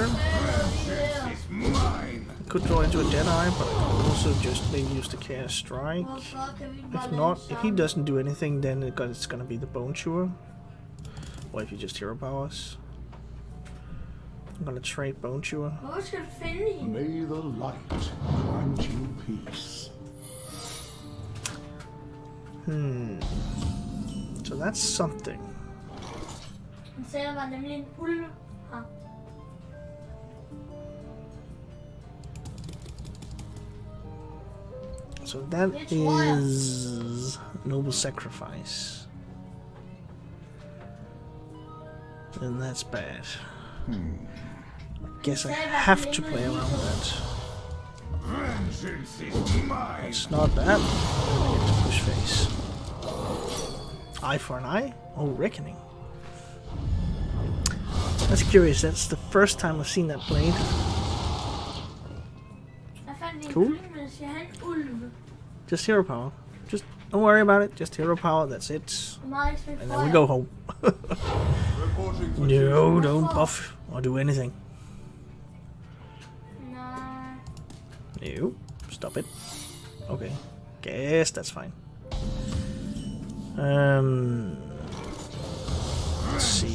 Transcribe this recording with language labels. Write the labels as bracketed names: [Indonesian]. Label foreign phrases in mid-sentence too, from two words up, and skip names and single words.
[English] It's mine. I could draw into a Deadeye, but I could also just maybe use the Chaos Strike. If not, if he doesn't do anything, then it's gonna be the Bone Chewer. Or if he just hero powers. I'm gonna trade Bone Chewer. [Danish] Hvor skal du finde hende? [English] May the light grant you peace. So that's something. [Danish] Han sagde, der var nemlig en ulv her. [English] So that is Noble Sacrifice. And that's bad. Guess I have to play around with that. Vengeance is mine. It's not that. I'm gonna get to push face. Eye for an eye? Oh, Reckoning. That's curious. That's the first time I've seen that played. [Danish] Jeg fandt en [English] Cool. [Danish] ulv, men jeg skal have en ulv. [English] Just hero power. Just don't worry about it. Just hero power. That's it. [Danish] Hvor meget skal [English] And then we go home. Reporting for No, don't buff or do anything. [Danish] Nej. [English] No, stop it. Okay, guess that's fine. Let's see.